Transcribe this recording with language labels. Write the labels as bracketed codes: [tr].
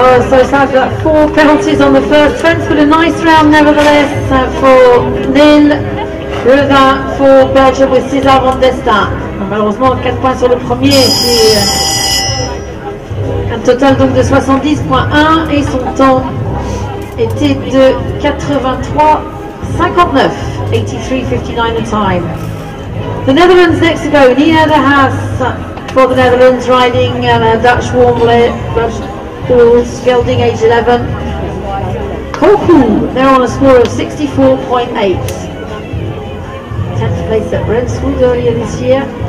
[en] So sad that 4 penalties on the first fence, but a nice round nevertheless for Nil. Revin pour Belgium with César Van Desta. [fr] Malheureusement 4 points sur le premier, c'est un total donc de 70.1 et son temps était de 83.59, 83.59 [en] the time. The Netherlands next to go. Nina de Haas for the Netherlands, riding a Dutch warm horse, gelding age 11. Koku, they're on a score of 64.8. 10th place at Brentwood earlier this year.